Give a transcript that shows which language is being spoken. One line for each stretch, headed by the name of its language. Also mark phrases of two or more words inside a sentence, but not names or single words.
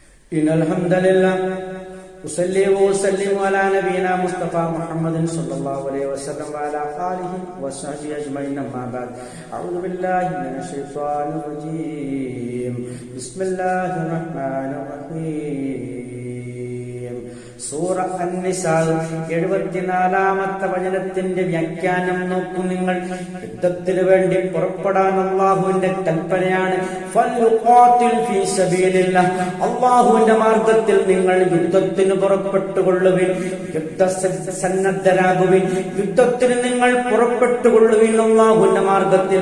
Arabic: إن الحمد لله أصلي وأسلم على نبينا مصطفى محمد صلى الله عليه وسلم وعلى آله وصحبه أجمعين أما بعد أعوذ بالله من الشيطان الرجيم بسم الله الرحمن الرحيم
Malayalam: സൂറ അൻ-നിസാ 74-ാമത്തെ വചനത്തിന്റെ വ്യാഖ്യാനം നോക്കൂ നിങ്ങൾ. യുദ്ധത്തിന് വേണ്ടി പുറപ്പെടാൻ അല്ലാഹുവിന്റെ കൽപ്പനയാണ്.
Arabic: فليقاتل في سبيل الله,
Malayalam: അല്ലാഹുവിന്റെ മാർഗത്തിൽ നിങ്ങൾ യുദ്ധത്തിന് പുറപ്പെട്ടുകൊള്ളുവിൻ, യുദ്ധസന്നദ്ധരാകുവിൻ, യുദ്ധത്തിന് നിങ്ങൾ പുറപ്പെട്ടുകൊള്ളുവിൻ അല്ലാഹുവിന്റെ മാർഗത്തിൽ.